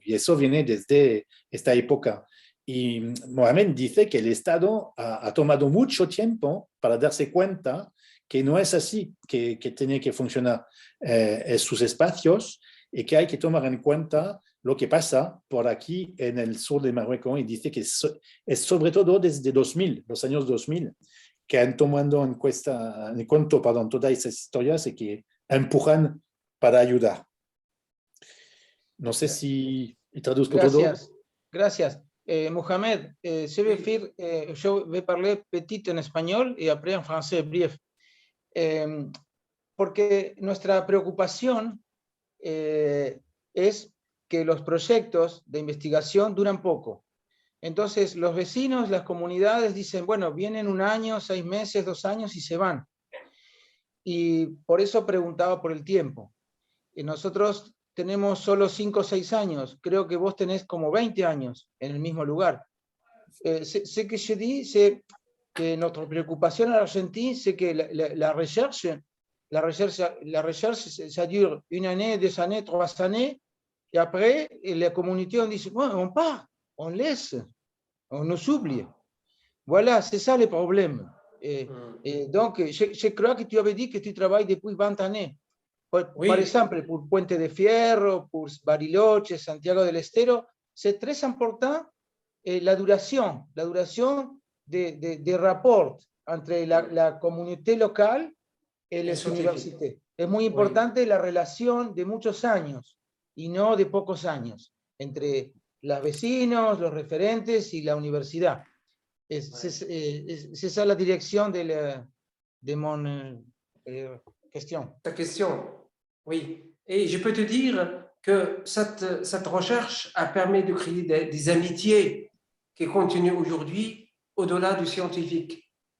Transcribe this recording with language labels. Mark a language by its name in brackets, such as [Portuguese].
[Spanish] Y eso viene desde esta época. Y Mohamed dice que el Estado ha tomado mucho tiempo para darse cuenta que no es así que tiene que funcionar sus espacios y que hay que tomar en cuenta lo que pasa por aquí en el sur de Marruecos. Y dice que es sobre todo desde 2000, los años 2000, que han tomado en cuenta todas esas historias y que empujan para ayudar. No sé si traduzco todo. Gracias. [French] Mohamed, je vais parler petit [Spanish] en español y [French] après en français bref. [Spanish] Porque nuestra preocupación es que los proyectos de investigación duran poco. Entonces, los vecinos, las comunidades dicen, bueno, vienen 1 año, 6 meses, 2 años y se van. Y por eso preguntaba por el tiempo. Y nosotros tenemos solo 5 o 6 años. Creo que vos tenés como 20 años en el mismo lugar. [French] Ce que je dis, c'est que notre préoccupation en Argentine, c'est que la recherche, ça dure 1 année, 2 années, 3 années, et après, la communauté, on dit, bon, on part, on laisse, on nous oublie. Voilà, c'est ça le problème. Et donc, je crois que tu avais dit que tu travailles depuis 20 années. Par exemple, pour Puente de Fierro, pour Bariloche, Santiago del Estero, c'est très important la duration des rapports entre la communauté locale et les universités. [Spanish] Es muy importante la relación de muchos años y no de pocos años entre los vecinos, los referentes y la universidad. [French] C'est ça la direction de mon question. Ta question, oui. Et je peux te dire que cette recherche a permis de créer des amitiés qui continuent aujourd'hui au-delà du scientifique.